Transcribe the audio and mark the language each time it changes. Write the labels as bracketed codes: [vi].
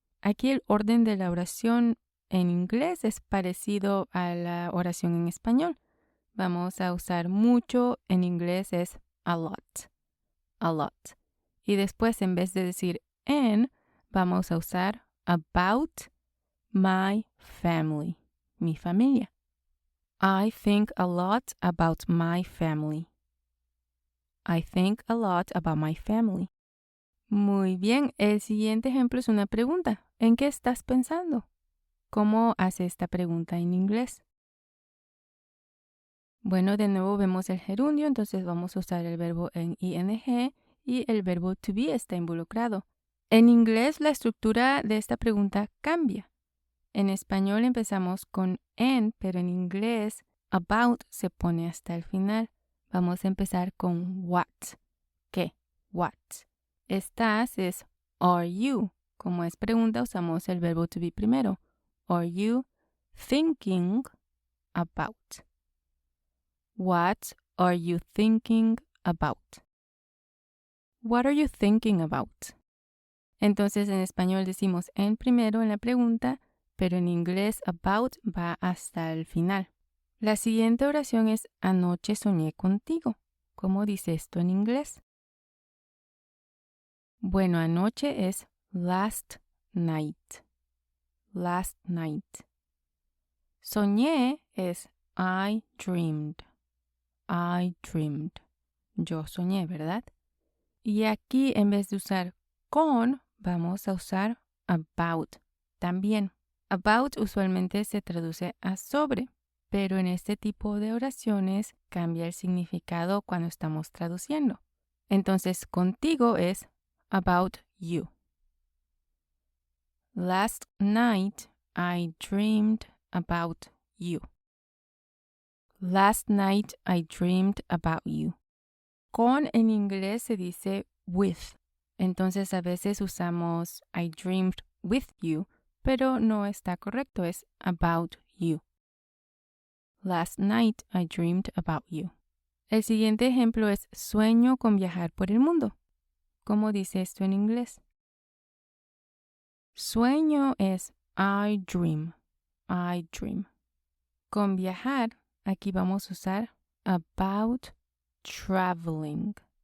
[es] Aquí el orden de la oración en inglés es parecido a la oración en español. Vamos a usar mucho, en inglés es [en] a lot. A lot. [es] Y después en vez de decir en, vamos a usar [en] about my family. [es] Mi familia. [en] I think a lot about my family. I think a lot about my family. [es] Muy bien, el siguiente ejemplo es una pregunta. ¿En qué estás pensando? ¿Cómo hace esta pregunta en inglés? Bueno, de nuevo vemos el gerundio, entonces vamos a usar el verbo en ing y el verbo to be está involucrado. En inglés la estructura de esta pregunta cambia. En español empezamos con en, pero en inglés about se pone hasta el final. Vamos a empezar con what. ¿Qué? What. Estás es [en] are you. [es] Como es pregunta usamos el verbo to be primero. [en] Are you thinking about? What are you thinking about? What are you thinking about? [es] Entonces en español decimos en primero en la pregunta, pero en inglés about va hasta el final. La siguiente oración es anoche soñé contigo. ¿Cómo dice esto en inglés? Bueno, anoche es [en] last night. Last night. [es] Soñé es [en] I dreamed. I dreamed. [es] Yo soñé, ¿verdad? Y aquí en vez de usar con, vamos a usar about también. About usualmente se traduce a sobre, pero en este tipo de oraciones cambia el significado cuando estamos traduciendo. Entonces, contigo es [en] about you. Last night I dreamed about you. Last night I dreamed about you. [es] Con en inglés se dice with. Entonces a veces usamos [en] I dreamed with you, [es] pero no está correcto, es [en] about you. Last night I dreamed about you. [es] El siguiente ejemplo es sueño con viajar por el mundo. ¿Cómo dice esto en inglés? Sueño es [en] I dream. I dream. [es] Con viajar, aquí vamos a usar [en] about traveling.